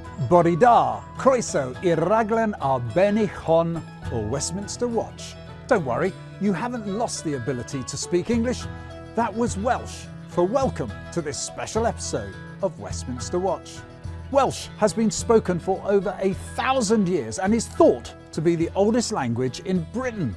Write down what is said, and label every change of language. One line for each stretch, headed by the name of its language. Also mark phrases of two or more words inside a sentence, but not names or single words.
Welsh: Bore da, croeso i'r raglen arbennig hon o Westminster Watch.
English: Don't worry, you haven't lost the ability to speak English. That was Welsh for welcome to this special episode of Westminster Watch. Welsh has been spoken for over 1,000 years and is thought to be the oldest language in Britain.